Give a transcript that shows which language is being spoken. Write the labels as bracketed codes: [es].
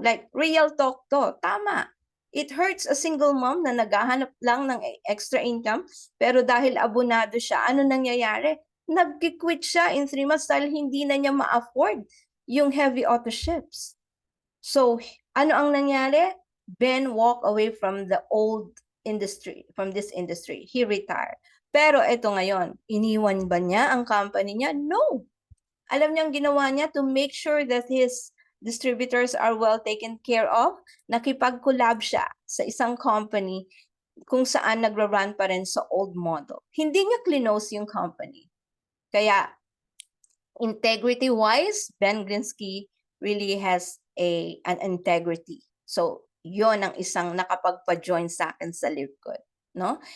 [tl] Like, real talk to. Tama. [en] It hurts a single mom [tl] na naghahanap lang ng extra income, pero dahil abonado siya, ano nangyayari? Nag-quit siya in 3 months dahil hindi na niya ma-afford yung heavy auto ships. So, ano ang nangyari? [en] Ben walked away from the old industry, from this industry. He retired. [tl] Pero ito ngayon, iniwan ba niya ang company niya? No. Alam niyang ginawa niya [en] to make sure that his distributors are well taken care of, [tl] nakipag-collab siya sa isang company kung saan nagra-run pa rin sa old model. Hindi niya close yung company. [en] Kaya, integrity-wise, Ben Glinsky really has an integrity. [tl] So, yon ang isang nakapagpa-join sa akin sa LiveGood, no?